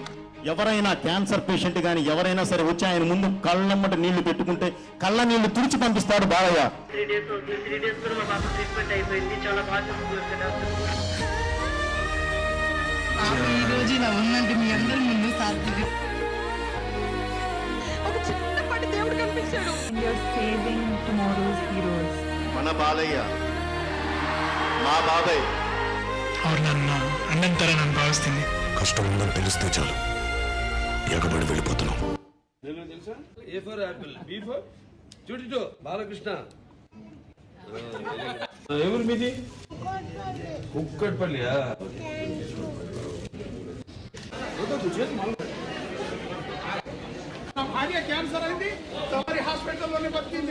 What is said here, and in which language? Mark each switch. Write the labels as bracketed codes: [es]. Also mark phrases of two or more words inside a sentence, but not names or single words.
[te] ఎవరైనా క్యాన్సర్ పేషెంట్ కానీ ఎవరైనా సరే వచ్చి ఆయన ముందు కళ్ళమ్మట నీళ్లు పెట్టుకుంటే కళ్ళ నీళ్లు తుడిచి పంపిస్తాడు బాలయ్య. 3 days అవుతుంది. 3 days కూడా మా పాప ట్రీట్మెంట్ అయిపోయింది. చాలా బాగా చూసుకుంటారు డాక్టర్. ఈ రోజు ఇలా ఉందంటే మీ అందరి ముందు సాధ్యం. ఒక చిన్నపాటి దేవుడు కనిపించాడు. [en] You're saving tomorrow's heroes. [te] మన బాలయ్య, మా బాబాయ్. [kn] ಅವ್ರು ನನ್ನ ಅಣ್ಣನ ತರ ನಾನು ಭಾವಿಸ್ತೀನಿ. [te] కష్టం ఉందని తెలిస్తే చాలు ఎగబడి వెళ్ళిపోతున్నాం. [en] A for apple, B for [te] చూడు బాలకృష్ణ. ఎవరు మీది? కుక్కట్పల్లియా? నా భార్య క్యాన్సర్ అయింది, తమరి హాస్పిటల్లోనే బతికింది.